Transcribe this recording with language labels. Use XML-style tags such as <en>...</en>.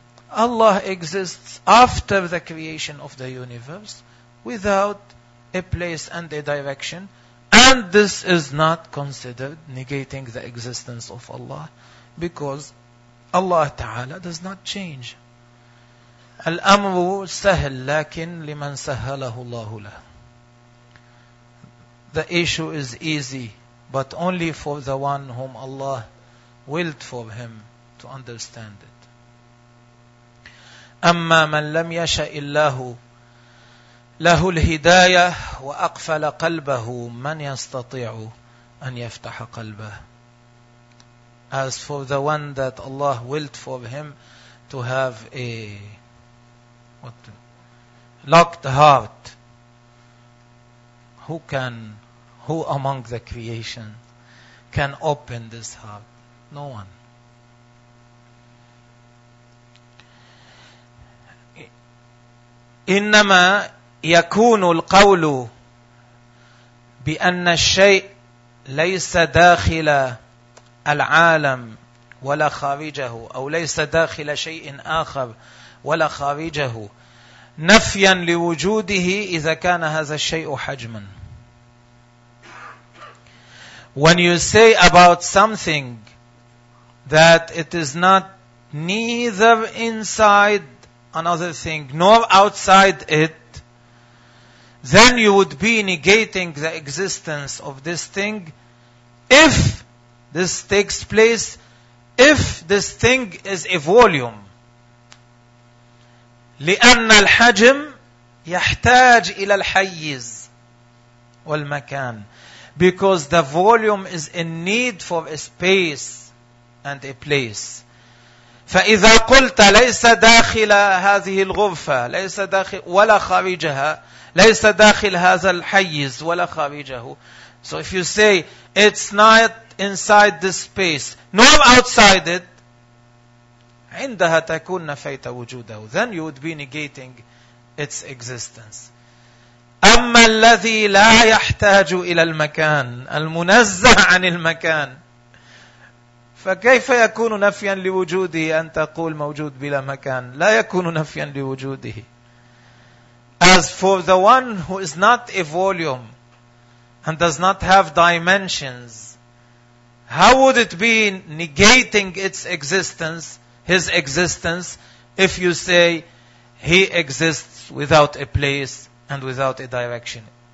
<en>Allah exists after the creation of the universe without a place and a direction, and this is not considered negating the existence of Allah, because Allah Ta'ala does not change.</en> <ar>الأمر سهل لكن لمن سهله الله له.</ar> <en>The issue is easy, but only for the one whom Allah willed for him to understand it.</en> <ar>أما من لم يشأ الله له الهداية وأقفل قلبه من يستطيع أن يفتح قلبه.</ar> <en>As for the one that Allah willed for him to have a locked heart, who can Who among the creation can open this heart? No one.</en> <ar>إنما يكون القول بأن الشيء ليس داخل العالم ولا خارجه أو ليس داخل شيء آخر ولا خارجه نفيا لوجوده إذا كان هذا الشيء حجما.</ar> <en>When you say about something that it is not neither inside another thing nor outside it, then you would be negating the existence of this thing if this takes place, if this thing is a volume.</en> <ar>لأن الحجم يحتاج إلى الحيز والمكان.</ar> <en>Because the volume is in need for a space and a place.</en> <ar>فإذا قلت ليس داخل هذه الغرفة ليس داخل ولا خارجها ليس داخل هذا الحيز ولا خارجه.</ar> <en>So if you say it's not inside this space nor outside it,</en> <ar>عندها تكون نفيت وجوده.</ar> <en>Then you would be negating its existence.</en> <ar>أما الذي لا يحتاج إلى المكان المنزه عن المكان فكيف يكون نفيا لوجوده أن تقول موجود بلا مكان؟ لا يكون نفيا لوجوده.</ar> <en>As for the one who is not a volume and does not have dimensions, how would it be negating its existence, his existence, if you say he exists without a place and without a direction?</en>